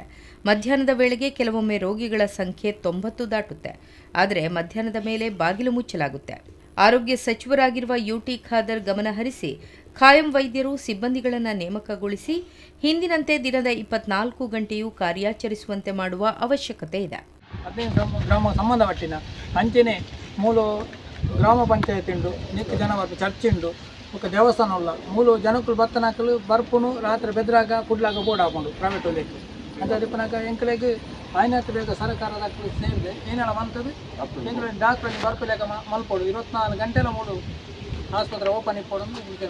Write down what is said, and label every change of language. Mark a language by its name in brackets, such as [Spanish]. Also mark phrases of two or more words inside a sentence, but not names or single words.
[Kannada] ಮಧ್ಯಾಹ್ನದ ವೇಳೆಗೆ ಕೆಲವೊಮ್ಮೆ ರೋಗಿಗಳ ಸಂಖ್ಯೆ 90 ದಾಟುತ್ತೆ. ಆದರೆ ಮಧ್ಯಾಹ್ನದ ಮೇಲೆ ಬಾಗಿಲು ಮುಚ್ಚಲಾಗುತ್ತೆ. ಆರೋಗ್ಯ ಸಚಿವರಾಗಿರುವ ಯುಟಿ ಖಾದರ್ ಗಮನ ಹರಿಸಿ ಖಾಯಂ ವೈದ್ಯರು, ಸಿಬ್ಬಂದಿಗಳನ್ನು ನೇಮಕಗೊಳಿಸಿ ಹಿಂದಿನಂತೆ ದಿನದ 24 ಗಂಟೆಯೂ ಕಾರ್ಯಾಚರಿಸುವಂತೆ ಮಾಡುವ ಅವಶ್ಯಕತೆ ಇದೆ. [Tulu] 15 ಗ್ರಾಮ ಸಂಬಂಧಪಟ್ಟಿನ ಅಂಚನೆ ಮೂಲು ಗ್ರಾಮ ಪಂಚಾಯತ್ ಉಂಡು, ನಿತ್ಯ ಜನ ಬರ್ಪು ಚರ್ಚ್ ಉಂಡು, ఒక ದೇವಸ್ಥಾನ ಉಲ್ಲ ಮೂಲು ಜನಕ್ಕಲು ಬತ್ತನಾಕಲು ಬರ್ಪುನು ರಾತ್ರಿ ಬೆದ್ರಾಗ ಕುಡ್ಲಾಗ ಬೋರ್ಡ್ ಹಾಕೊಂಡು ಪ್ರೈವೇಟ್ ಒಲೆಗೆ ಅಂತ ದಿಪ್ಪನಾಗ ಎಂಕಲೆಗೆ ಆಯ್ನತ್ತು ಬೇಗ ಸರ್ಕಾರದ ಸೇರಿದೆ ಏನೆಲ್ಲ ಬಂತದ್ದು ಎಂಕಲೆ ಡಾಕ್ಟರ್ ಬರ್ಪಲೇಕ ಮಲ್ಪೋಡು 24 ಗಂಟೆಲ ಮೂಡು ಆಸ್ಪತ್ರೆ ಓಪನ್ ಇಪ್ಪೋಡು.